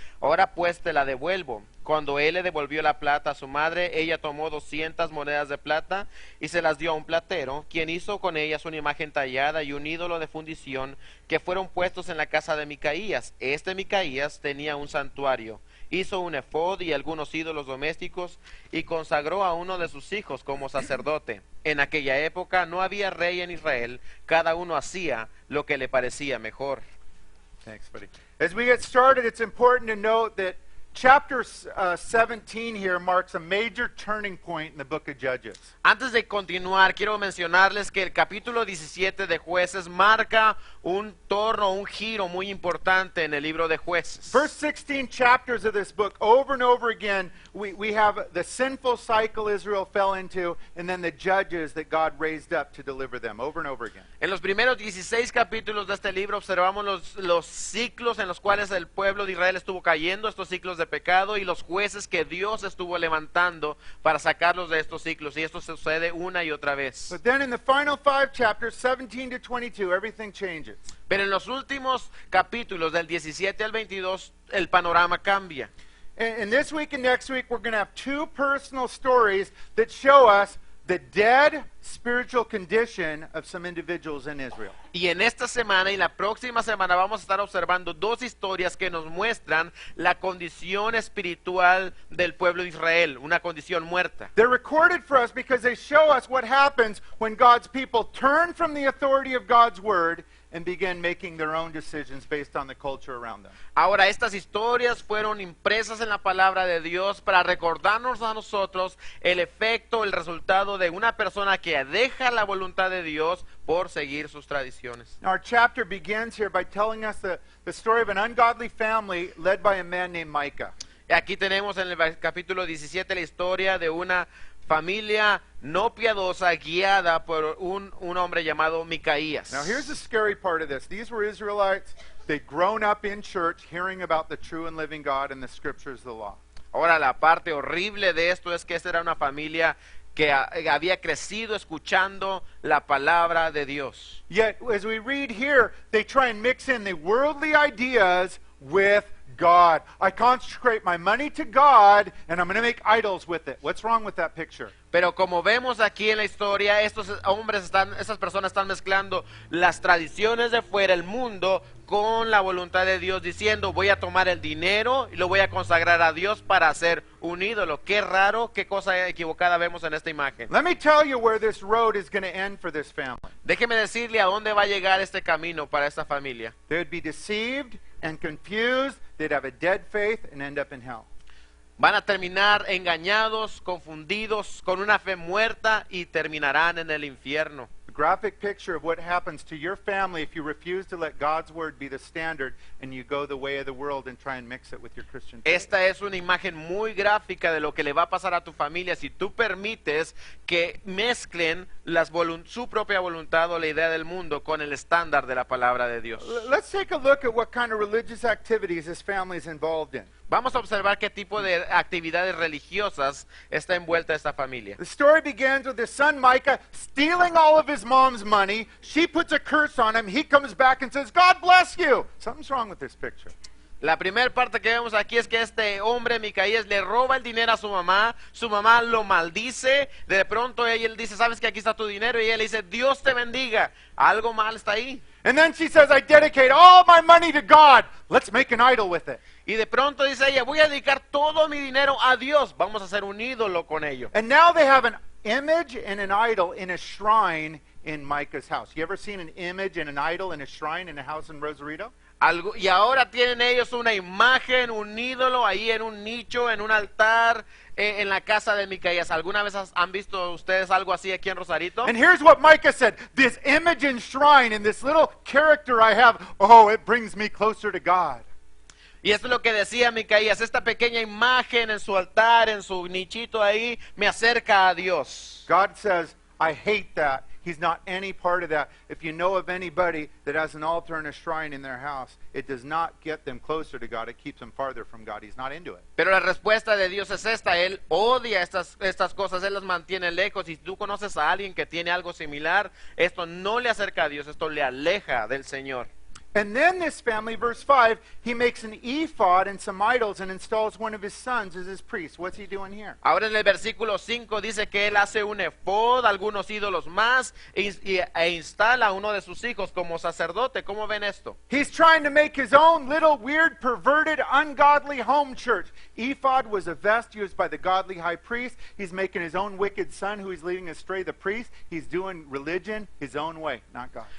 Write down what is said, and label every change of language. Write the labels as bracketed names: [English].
[Spanish] Ahora pues te la devuelvo. Cuando él le devolvió la plata a su madre, ella tomó 200 monedas de plata y se las dio a un platero, quien hizo con ellas una imagen tallada y un ídolo de fundición que fueron puestos en la casa de Micaías. Este Micaías tenía un santuario. Hizo un efod y algunos ídolos domésticos y consagró a uno de sus hijos como sacerdote. En aquella época no había rey en Israel, cada uno hacía lo que le parecía mejor. [English] Thanks, buddy. As we get started, it's important to note that chapter 17 here marks a major turning point in the book of Judges. [Spanish] Antes de continuar, quiero mencionarles que el capítulo 17 de Jueces marca un torno, un giro muy importante en el libro de Jueces. [English] First 16 chapters of this book, over and over again, we have the sinful cycle Israel fell into, and then the judges that God raised up to deliver them, over and over again. [Spanish] En los primeros 16 capítulos de este libro observamos los ciclos en los cuales el pueblo de Israel estuvo cayendo, estos ciclos de pecado, y los jueces que Dios estuvo levantando para sacarlos de estos ciclos, y esto sucede una y otra vez. [English] But then in the final 5 chapters, 17 to 22, everything changes. [Spanish] Pero en los últimos capítulos, del 17 al 22, el panorama cambia. [English] And this week and next week, we're going to have 2 personal stories that show us the dead spiritual condition of some individuals in Israel. [Spanish] Y en esta semana y la próxima semana vamos a estar observando 2 historias que nos muestran la condición espiritual del pueblo de Israel, una condición muerta. [English] They're recorded for us because they show us what happens when God's people turn from the authority of God's word and begin making their own decisions based on the culture around them. [Spanish] Ahora, estas historias fueron impresas en la palabra de Dios para recordarnos a nosotros el efecto, el resultado de una persona que deja la voluntad de Dios por seguir sus tradiciones. [English] Now, our chapter begins here by telling us the story of an ungodly family led by a man named Micah. [Spanish] Y aquí tenemos en el capítulo 17 la historia de una familia no piadosa guiada por un hombre llamado Micaías. [English] Now, here's the scary part of this. These were Israelites. They'd grown up in church hearing about the true and living God and the scriptures of the law. [Spanish] Ahora, la parte horrible de esto es que esta era una familia que había crecido escuchando la palabra de Dios. [English] Yet, as we read here, they try and mix in the worldly ideas with God. I consecrate my money to God, and I'm going to make idols with it. What's wrong with that picture? [Spanish] Pero como vemos aquí en la historia, estas personas están mezclando las tradiciones de fuera, el mundo, con la voluntad de Dios, diciendo: voy a tomar el dinero y lo voy a consagrar a Dios para hacer un ídolo. Qué raro, qué cosa equivocada vemos en esta imagen. [English] Let me tell you where this road is going to end for this family. [Spanish] Déjeme decirle a dónde va a llegar este camino para esta familia. [English] They would be deceived and confused. They'd have a dead faith and end up in hell. [Spanish] Van a terminar engañados, confundidos, con una fe muerta y terminarán en el infierno. [English] A graphic picture of what happens to your family if you refuse to let God's word be the standard and you go the way of the world and try and mix it with your Christian faith. [Spanish] Esta es una imagen muy gráfica de lo que le va a pasar a tu familia si tú permites que mezclen su propia voluntad o la idea del mundo con el estándar de la palabra de Dios. [English] Let's take a look at what kind of religious activities this family is involved in. [Spanish] Vamos a observar qué tipo de actividades religiosas está envuelta esta familia. [English] The story begins with his son Micah stealing all of his mom's money. She puts a curse on him. He comes back and says, God bless you. Something's wrong with this picture. [Spanish] La primera parte que vemos aquí es que este hombre, Micaías, le roba el dinero a su mamá lo maldice, de pronto él dice: sabes que aquí está tu dinero, y ella le dice: Dios te bendiga. Algo mal está ahí. [English] And then she says, I dedicate all my money to God. Let's make an idol with it. [Spanish] Y de pronto dice ella: voy a dedicar todo mi dinero a Dios, vamos a hacer un ídolo con ello. [English] And now they have an image and an idol in a shrine in Micah's house. You ever seen an image and an idol in a shrine in a house in Rosarito? [Spanish] Y ahora tienen ellos una imagen, un ídolo ahí en un nicho, en un altar, en la casa de Micaías. ¿Alguna vez han visto ustedes algo así aquí en Rosarito? [English] And here's what Micah said. This image and shrine and this little character I have, oh, it brings me closer to God. [Spanish] Y esto es lo que decía Micaías, esta pequeña imagen en su altar, en su nichito ahí, me acerca a Dios. [English] God says, I hate that. He's not any part of that. If you know of anybody that has an altar and a shrine in their house, it does not get them closer to God. It keeps them farther from God. He's not into it. [Spanish] Pero la respuesta de Dios es esta, Él odia estas cosas, Él las mantiene lejos. Y si tú conoces a alguien que tiene algo similar, esto no le acerca a Dios, esto le aleja del Señor. [English] And then this family, verse 5, he makes an ephod and some idols and installs one of his sons as his priest. What's he doing here? [Spanish] Ahora en el versículo 5 dice que él hace un efod, algunos ídolos más, e instala a uno de sus hijos como sacerdote. ¿Cómo ven esto? [English] He's trying to make his own little weird, perverted, ungodly home church. Ephod was a vest used by the godly high priest. He's making his own wicked son who he's leading astray, the priest. He's doing religion his own way, not God's.